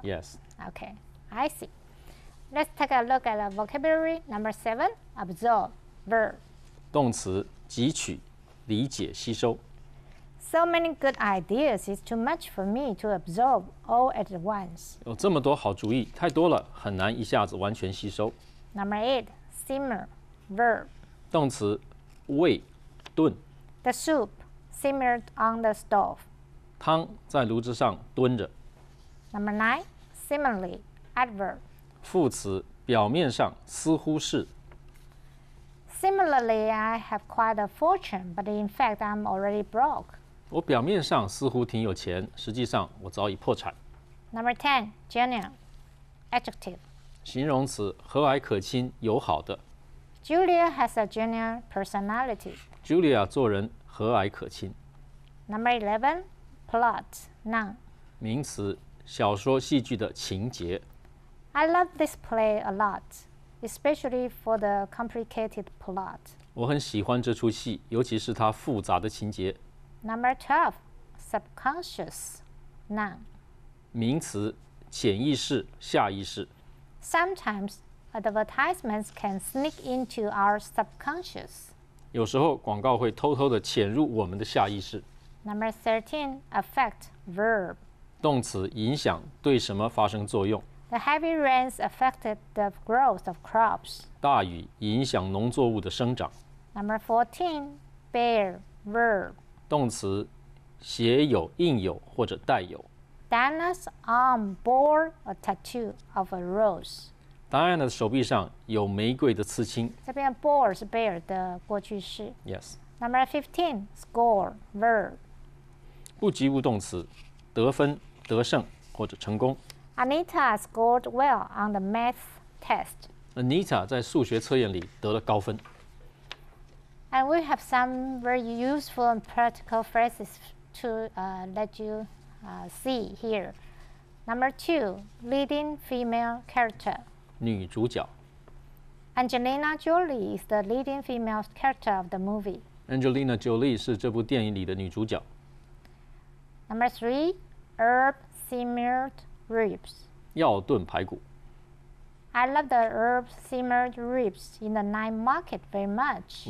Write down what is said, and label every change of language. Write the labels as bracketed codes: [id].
[en] Yes. Okay, I see. Let's take a look at the vocabulary number 7. Absorb, verb. [zh] 动词汲取、理解、吸收。 [en] So many good ideas, it's too much for me to absorb all at once. [zh] 有这么多好主意，太多了，很难一下子完全吸收。 [en] Number 8, simmer, verb. [zh] 动词煨、炖， [en] The soup simmered on the stove. [zh] 汤在炉子上炖着。 [en] Number 9, similarly, adverb. [zh] 副词表面上似乎是， [en] Similarly, I have quite a fortune, but in fact, I'm already broke. [zh] 我表面上似乎挺有钱，实际上我早已破产。 [en] Number 10, genial, adjective. [zh] 形容词和蔼可亲、友好的。 [en] Julia has a genial personality. [zh] Julia 做人和蔼可亲。 [en] Number 11, plot, noun. [zh] 名词小说、戏剧的情节。 [en] I love this play a lot, especially for the complicated plot. [zh] 我很喜欢这出戏，尤其是它复杂的情节。 [en] Number 12, subconscious, noun. [zh] 名词潜意识、下意识。 [en] Sometimes advertisements can sneak into our subconscious. [zh] 有时候广告会偷偷的潜入我们的下意识。 [en] Number 13, affect, verb. [zh] 动词影响，对什么发生作用。 [en] The heavy rains affected the growth of crops. [zh] 大雨影响农作物的生长。 [en] Number 14, bear, verb. [zh] 动词写有、印有或者带有。 [en] Diana's arm bore a tattoo of a rose. [zh] 答案的手臂上有玫瑰的刺青。这边 bore 是 bear 的过去式。 [en] Yes。 Number 15, score, verb. [zh] 不及物动词，得分、得胜或者成功。 [en] Anita scored well on the math test. [zh] Anita 在数学测验里得了高分。 [en] And we have some very useful and practical phrases to let you see here. Number 2, leading female character. [zh] 女主角 [en] Angelina Jolie is the leading female character of the movie. [zh] Angelina Jolie 是这部电影里的女主角。 [en] Number 3, herb simmered ribs. [zh] 药炖排骨。 [en] I love the herb simmered ribs in the night market very much.